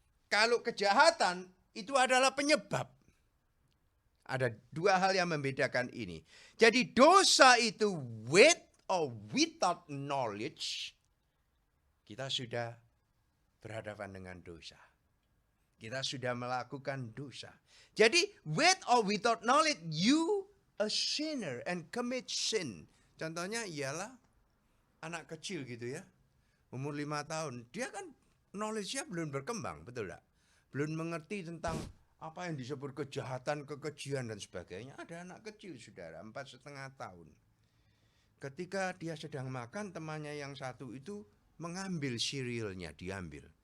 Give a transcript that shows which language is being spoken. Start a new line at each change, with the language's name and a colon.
Indonesian: Kalau kejahatan itu adalah penyebab. Ada dua hal yang membedakan ini. Jadi dosa itu
English: with or without knowledge,
Indonesian: kita sudah berhadapan dengan dosa. Kita sudah melakukan dosa. Jadi
English: with or without knowledge, you a sinner and commit sin.
Indonesian: Contohnya ialah anak kecil gitu ya. Umur 5 tahun. Dia kan knowledge-nya belum berkembang, betul tak? Belum mengerti tentang apa yang disebut kejahatan, kekejian dan sebagainya. Ada anak kecil saudara, 4,5 tahun. Ketika dia sedang makan, temannya yang satu itu mengambil cerealnya, diambil.